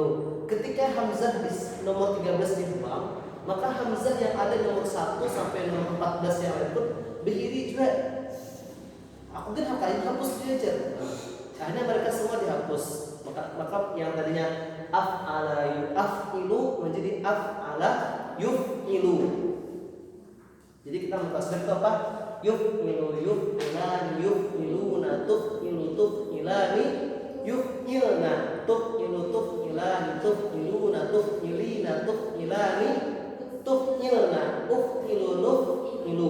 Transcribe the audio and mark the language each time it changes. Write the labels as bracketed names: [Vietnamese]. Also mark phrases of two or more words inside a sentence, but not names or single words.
[Indonesian] Ketika hamzah di nomor 13 dibuang, maka hamzah yang ada nomor 1 sampai nomor 14 yang lain pun berdiri juga. Aku kan hapus dia aja. Akhirnya mereka semua dihapus. Maka yang tadinya [Arabic] أفعل يفعل [Indonesian] menjadi [Arabic] أفعل يفعل. [Indonesian] Jadi kita mentasbih itu apa? [Arabic] يفعل يفعلان يفعلون تفعل تفعلان يفعلن تفعل تفعلان تفعلون تفعلين تفعلان تفعلن أفعل نفعل.